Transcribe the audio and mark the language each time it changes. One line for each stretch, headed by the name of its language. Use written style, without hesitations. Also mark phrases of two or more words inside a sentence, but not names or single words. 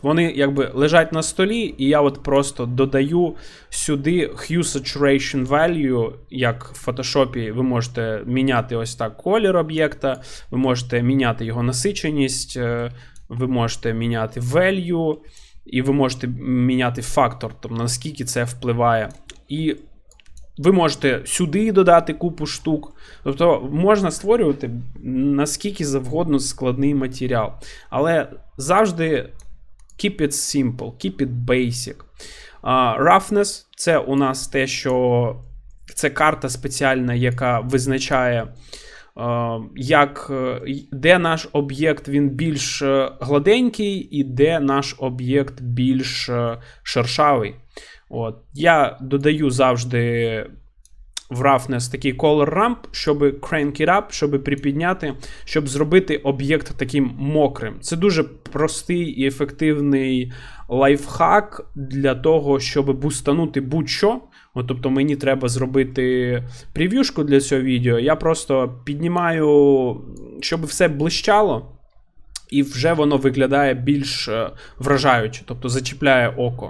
Ukrainian: Вони якби лежать на столі, і я от просто додаю сюди Hue Saturation Value, як в Photoshop ви можете міняти ось так колір об'єкта, ви можете міняти його насиченість, ви можете міняти value, і ви можете міняти фактор, тобто наскільки це впливає. І ви можете сюди додати купу штук. Тобто можна створювати наскільки завгодно складний матеріал. Але завжди
English: keep it simple, keep it basic.
Ukrainian: Roughness – це у нас те, що це карта спеціальна, яка визначає, де наш об'єкт він більш гладенький і де наш об'єкт більш шершавий. От. Я додаю завжди в Roughness такий Color Ramp, щоб
English: crank it up,
Ukrainian: щоб припідняти, щоб зробити об'єкт таким мокрим. Це дуже простий і ефективний лайфхак для того, щоб бустанути будь-що. От, тобто мені треба зробити прев'юшку для цього відео. Я просто піднімаю, щоб все блищало, і вже воно виглядає більш вражаюче, тобто зачіпляє око.